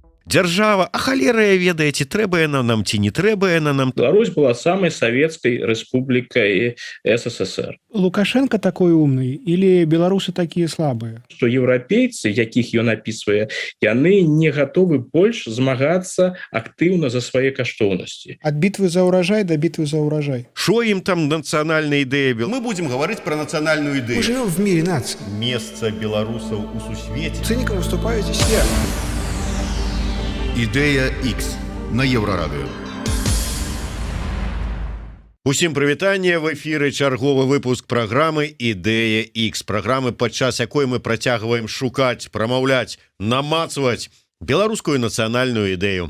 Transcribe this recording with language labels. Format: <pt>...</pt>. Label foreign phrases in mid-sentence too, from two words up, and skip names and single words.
<be>дзяржава, а халера ведаеце, трэба яна нам ці не трэба яна нам.</be> <ru>Беларусь была самой советской республикой СССР. Лукашенко такой умный или белорусы такие слабые? Что европейцы,</ru> <be>якіх ён</be> <ru>описывае, яны не готовы больше змагацца активно за свои каштоўнасці. От битвы за урожай до битвы за урожай. Шо им там национальная идея была? Мы будем говорить про национальную идею. Мы живем в мире наций. Место белорусов у сусвете. Циником выступаю здесь я. Идея X на Еврорадио.</ru> <be>Усім прывітанне, в эфіры чарговы выпуск праграмы «Ідэя X», праграмы, падчас якой мы працягваем шукаць, прамаўляць, намацваць беларускую нацыянальную ідэю.</be>